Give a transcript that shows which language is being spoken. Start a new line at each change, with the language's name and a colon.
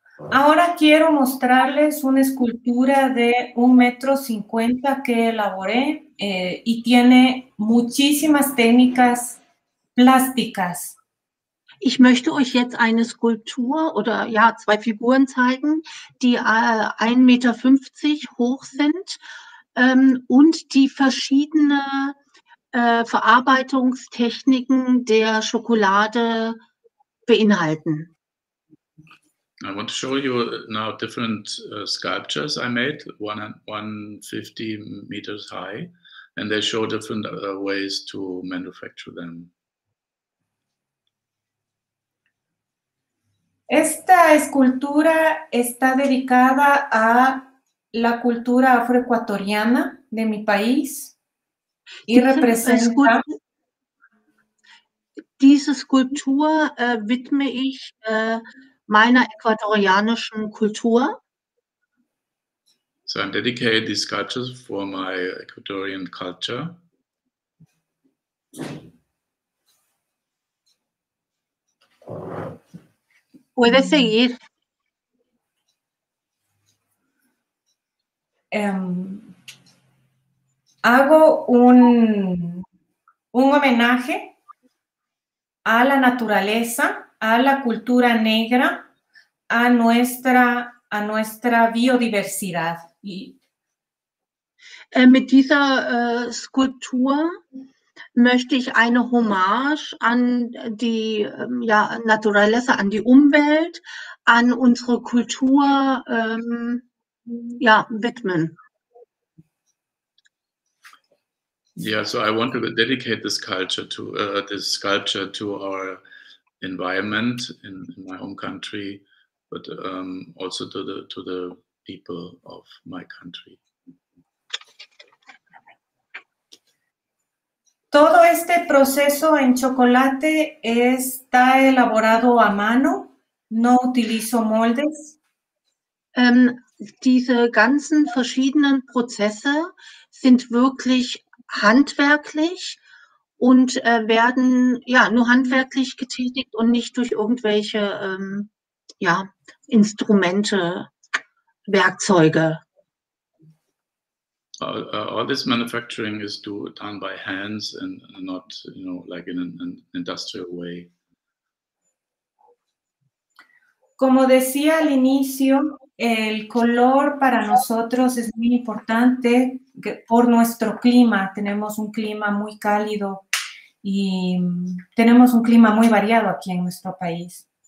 Spanish: Ahora quiero mostrarles una escultura de 1,50 m que elaboré y tiene muchísimas técnicas plásticas.
German: Ich möchte euch jetzt eine Skulptur oder ja 2 Figuren zeigen, die 1,50 Meter hoch sind und die verschiedene Verarbeitungstechniken der Schokolade beinhalten.
English: I want to show you now different sculptures I made, 150 meters high, and they show different ways to manufacture them.
Spanish: Esta escultura está dedicada a la cultura afroecuatoriana de mi país y representa...
German: Diese Skulptur widme ich meiner ecuadorianischen Kultur.
English: So I'm dedicating these sculptures for my Ecuadorian culture.
Spanish: Puede seguir. Hago un homenaje a la naturaleza, a la cultura negra, a nuestra biodiversidad.
German: Mit dieser Skulptur möchte ich eine Hommage an die Naturaleza, an die Umwelt, an unsere Kultur widmen.
English: Yeah, so I want to dedicate this sculpture to our environment in my home country, but also to the people of my country.
Spanish: Todo este proceso en chocolate está elaborado a mano, no utilizo moldes.
German: Diese ganzen verschiedenen Prozesse sind wirklich handwerklich und werden nur handwerklich getätigt und nicht durch irgendwelche Instrumente, Werkzeuge.
English: All this manufacturing is done by hands and not, like in an industrial way.
Spanish: Como decía al inicio, el color para nosotros es muy importante por nuestro clima. Tenemos un clima muy cálido y tenemos un clima muy variado aquí en nuestro país.